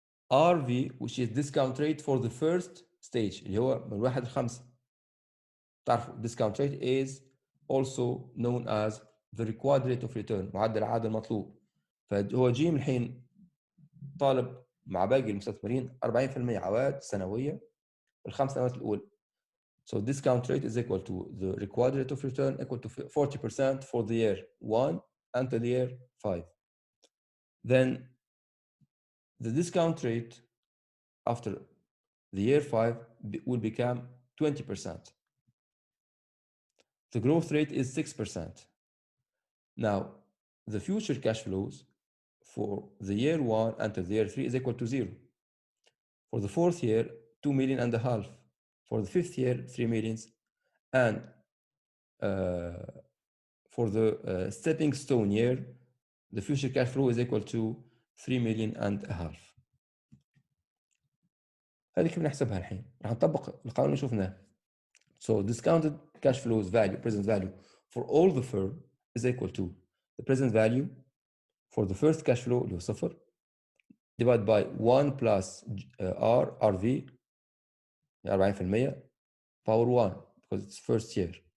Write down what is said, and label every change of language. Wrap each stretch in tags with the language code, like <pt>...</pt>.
<en>RV, which is discount rate for the first stage</en> <ar>اللي هو من 1 ل 5.</ar> <en>تعرفوا discount rate is also known as the required rate of return،</en> <ar>معدل العائد المطلوب. فهو جيم الحين طالب مع باقي المستثمرين 40% عوائد سنويه في ال5 سنوات الاولى.</ar> <en>So discount rate is equal to the required rate of return equal to 40% for the year 1 until the year 5. Then the discount rate after the year 5 will become 20%. The growth rate is 6%. Now, the future cash flows for the year 1 until the year 3 is equal to 0. For the fourth year, 2.5 million. For the fifth year, 3 million. And for the stepping stone year, the future cash flow is equal to 3.5 million.</en> <ar>هذه كيف نحسبها الحين؟ راح نطبق القانون اللي شفناه.</ar> <en>So discounted cash flows value, present value for all the firm is equal to the present value for the first cash flow</en> <ar>اللي هو</ar> <en>0 divided by 1 plus RV 40% power 1 because it's first year.</en>